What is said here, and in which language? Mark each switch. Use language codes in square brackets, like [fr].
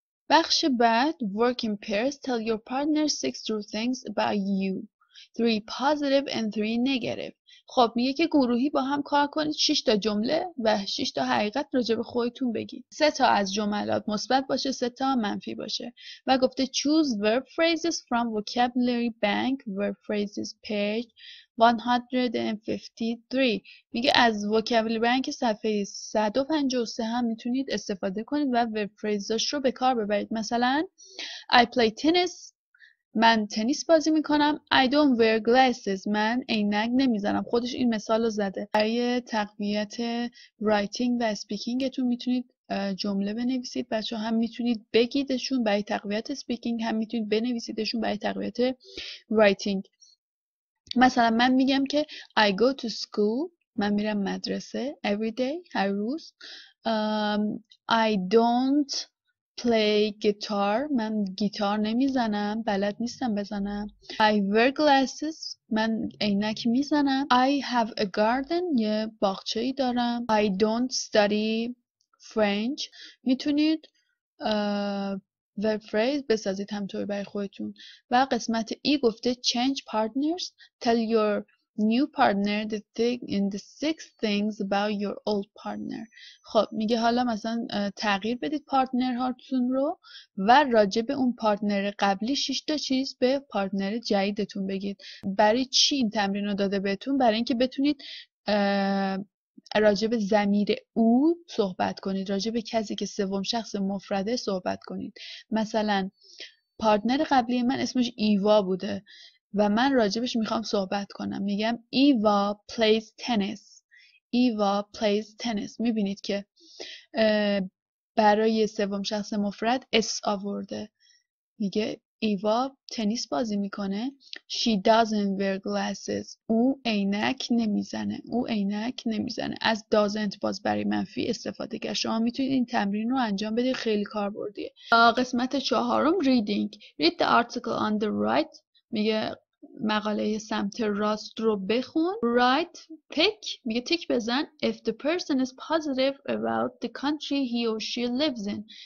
[fa] بخش بعد [en] work in pairs. Tell your partner 6 true things about you. 3 positive and 3 negative. [fa] خب میگه که گروهی با هم کار کنید 6 تا جمله و 6 تا حقیقت راجع به خودتون بگید. 3 تا از جملات مثبت باشه 3 تا منفی باشه. و گفته [en] choose verb phrases from vocabulary bank verb phrases page 153. [fa] میگه از vocabulary bank صفحه 153 هم میتونید استفاده کنید و verb phrases رو به کار ببرید. مثلا [en] I play tennis. [fa] من تنیس بازی میکنم. [en] I don't wear glasses. [fa] من عینک نمیزنم. خودش این مثال رو زده. برای تقویت رایتینگ و اسپیکینگتون میتونید جمله بنویسید. بچه هم میتونید بگیدشون برای تقویت اسپیکینگ، هم میتونید بنویسیدشون برای تقویت رایتینگ. مثلا من میگم که [en] I go to school. [fa] من میرم مدرسه [en] every day. [fa] هر روز. [en] I don't play guitar. [fa] من گیتار نمیزنم. بلد نیستم بزنم. [en] I wear glasses. [fa] من عینک میزنم. [en] I have a garden. [fa] یه باغچه‌ای دارم. [en] I don't study French. [fa] میتونید verb phrase بسازید همطور برای خودتون. و قسمت ای گفته [en] change partners. Tell your new partner the 6 things about your old partner. [fa] خب میگه حالا مثلا تغییر بدید پارتنرهاتون رو و راجع به اون پارتنر قبلی 6 تا چیز به پارتنر جدیدتون بگید. برای چی این تمرین رو داده بهتون؟ برای اینکه بتونید راجع به ضمیر او صحبت کنید، راجع به کسی که سوم شخص مفرده صحبت کنید. مثلا پارتنر قبلی من اسمش ایوا بوده و من راجبش میخوام صحبت کنم. میگم [en] Eva plays tennis. Eva plays tennis. [fa] میبینید که برای سوم شخص مفرد اس آورده. میگه ایوا تنیس بازی میکنه. [en] She doesn't wear glasses. [fa] او عینک نمیزنه. از doesn't باز برای منفی استفاده کرد. شما میتونید این تمرین رو انجام بدید، خیلی کاربردیه. قسمت 4 reading. [en] Read the article on the right. [fa] میگه مقاله سمت راست رو بخون. [en] Right pick. [fa] میگه تیک بزن. [en] If the person is positive about the country he or she lives in.